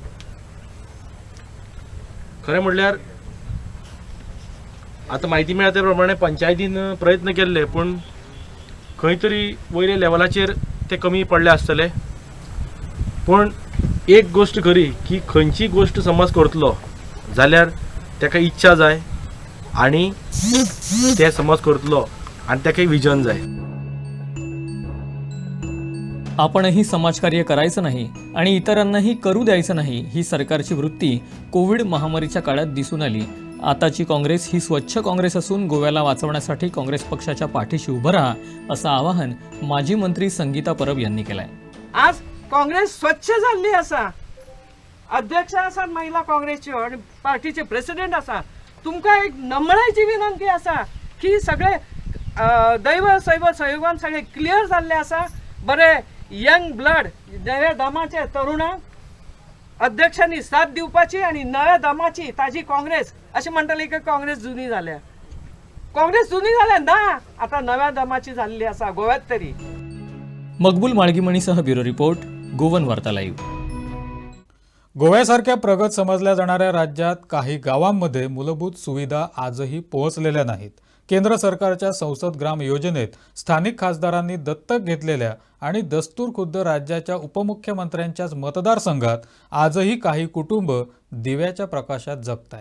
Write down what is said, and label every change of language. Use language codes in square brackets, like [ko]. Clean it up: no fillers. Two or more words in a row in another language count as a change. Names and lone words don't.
[kok] खरें म्हणल्यार आतां म्हायती मेळ्ळ्या त्या प्रमाणे पंचायतीन प्रयत्न केल्ले, पूण खंय तरी वयल्या लेवलाचेर ते कमी पडले आसतले. पूण एक गोश्ट खरी की खंयची गोश्ट समज करतलो जाल्यार ताका इच्छा जाय आनी ते समज करतलो आनी ताका विजन जाय. [mr] आपणही समाजकार्य करायचं नाही आणि इतरांनाही करू द्यायचं नाही, ही सरकारची वृत्ती कोविड महामारीच्या काळात दिसून आली. आताची काँग्रेस ही स्वच्छ काँग्रेस असून गोव्याला वाचवण्यासाठी काँग्रेस पक्षाच्या पाठीशी उभं राहा असं आवाहन माजी मंत्री संगीता परब यांनी केलंय. आज काँग्रेस स्वच्छ झाली असा. [kok] अध्यक्ष आसात महिला काँग्रेसच्यो आणि पार्टीचे प्रेसिडेंट आसा. तुमकां एक नम्राची विनंती आसा की सगळे दैव सैव सहयोगान सगळे क्लियर जाल्ले आसा. बरे [en] young blood, [kok] नव्या दमाचे तरुणांक अध्यक्षांनी साथ दिवपाची आणि नव्या दमाची ताजी काँग्रेस अशी म्हणटली की काँग्रेस जुनी जाल्या. काँग्रेस जुनी जाल्या ना, [mr] आता नव्या दमाची झालेली असा गोव्यात तरी. मकबूल माळगीमणीसह ब्युरो रिपोर्ट, गोवन वार्ता लाईव्ह. गोव्यासारख्या प्रगत समजल्या जाणाऱ्या राज्यात काही गावांमध्ये मूलभूत सुविधा आजही पोहोचलेल्या नाहीत. केंद्र सरकारच्या संसद ग्राम योजनेत स्थानिक खासदारांनी दत्तक घेतलेल्या आणि दस्तूर खुद्द राज्याच्या उपमुख्यमंत्र्यांच्याच मतदारसंघात आजही काही कुटुंब दिव्याच्या प्रकाशात जगतायत.